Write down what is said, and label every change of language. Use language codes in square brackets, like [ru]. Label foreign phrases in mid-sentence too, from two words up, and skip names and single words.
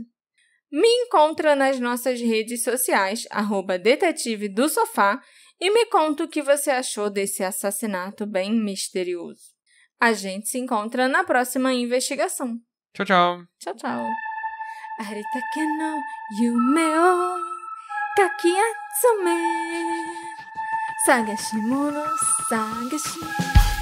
[pt] Me encontra nas nossas redes sociais, @detetive do sofá, e me conta o que você achou desse assassinato bem misterioso. A gente se encontra na próxima investigação. Tchau, tchau. Tchau, tchau. [ja] ありったけの夢をかき集め 探し物探し